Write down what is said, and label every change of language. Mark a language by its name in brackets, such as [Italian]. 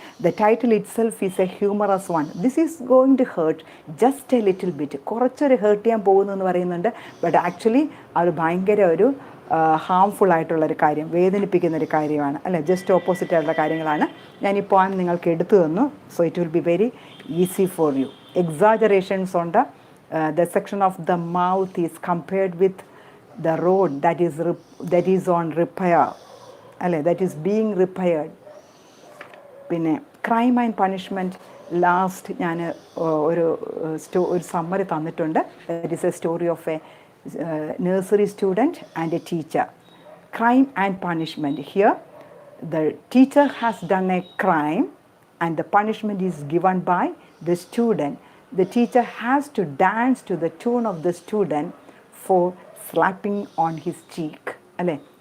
[English] The title itself is a humorous one. This is going to hurt just a little bit. [Malayalam] കുറച്ചൊരു heart ചെയ്യാൻ പോകുന്നു എന്ന് പറയുന്നുണ്ട്, [English] but actually [Malayalam] അത് ഭയങ്കര ഒരു ഹാംഫുൾ ആയിട്ടുള്ളൊരു കാര്യം, വേദനിപ്പിക്കുന്നൊരു കാര്യമാണ്, അല്ലേ. ജസ്റ്റ് ഓപ്പോസിറ്റ് ആയിട്ടുള്ള കാര്യങ്ങളാണ് ഞാനിപ്പോൾ നിങ്ങൾക്ക് എടുത്തു തന്നു. [English] So it will be very easy for you. [Malayalam] Exaggerations ഉണ്ട്. [English] The section of the mouth is compared with the road that is on repair, അല്ലേ, that is being repaired. [Malayalam] പിന്നെ ക്രൈം ആൻഡ് പണിഷ്മെൻറ്റ് ലാസ്റ്റ് ഞാൻ ഒരു summary തന്നിട്ടുണ്ട്. [English] That is a story of a nursery student and a teacher. Crime and punishment. Here the teacher has done a crime and the punishment is given by the student. The teacher has to dance to the tune of the student for slapping on his cheek, അല്ലേ.